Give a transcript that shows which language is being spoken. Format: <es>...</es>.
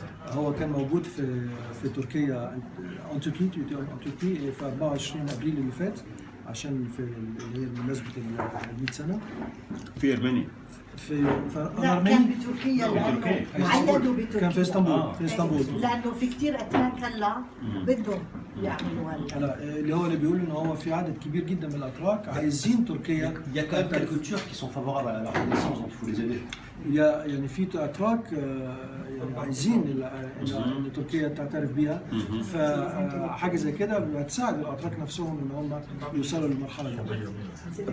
<ar>وهو كان موجود في تركيا</ar> <fr>en Turquie</fr> <ar>في 24 ابريل اللي فات عشان في اللي هي بمناسبه ال 100 سنه في أرمينيا. لا كان بتركيا لانه عيدوا بتركيا. كان في اسطنبول. في اسطنبول لانه في كثير اتراك هلا بدهم يعملوا هلا. اللي بيقول ان هو في عدد كبير جدا من الاتراك عايزين تركيا.</ar> <fr>Il y a quand même quelques Turcs qui sont favorables à la reconnaissance, donc il faut les aider.</fr> <ar>يعني في اتراك يعني عايزين ان تركيا تعترف بيها، فحاجه زي كده هتساعد الاتراك نفسهم ان هم يوصلوا للمرحله دي.</ar>